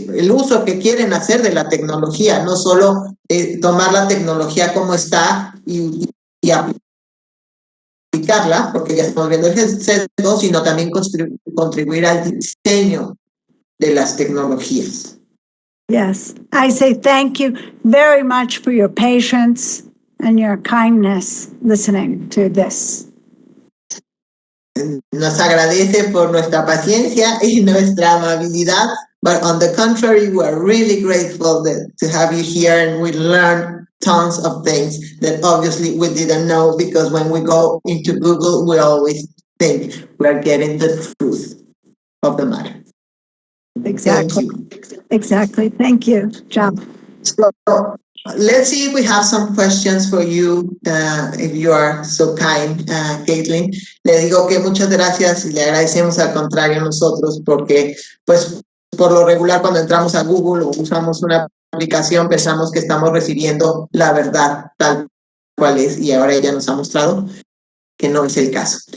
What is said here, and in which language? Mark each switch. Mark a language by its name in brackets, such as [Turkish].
[Spanish] uso que quieren hacer de la tecnología, no solo tomar la tecnología como está y aplicarla, porque ya estamos viendo el sesgo, sino también contribuir al diseño de las tecnologías. [English] Yes, I say thank you very much for your patience and your kindness listening to this. [Spanish] Nos agradece por nuestra paciencia y nuestra amabilidad, [English] but on the contrary, we're really grateful to have you here, and we learn tons of things that obviously we didn't know, because when we go into Google, we always think we're getting the truth of the matter. Exactly. Thank you. Exactly. Thank you, John. So let's see if we have some questions for you, if you are so kind, Caitlin. [Spanish] Le digo que muchas gracias y le agradecemos al contrario a nosotros, porque pues por lo regular cuando entramos a Google o usamos una aplicación pensamos que estamos recibiendo la verdad tal cual es, y ahora ella nos ha mostrado que no es el caso.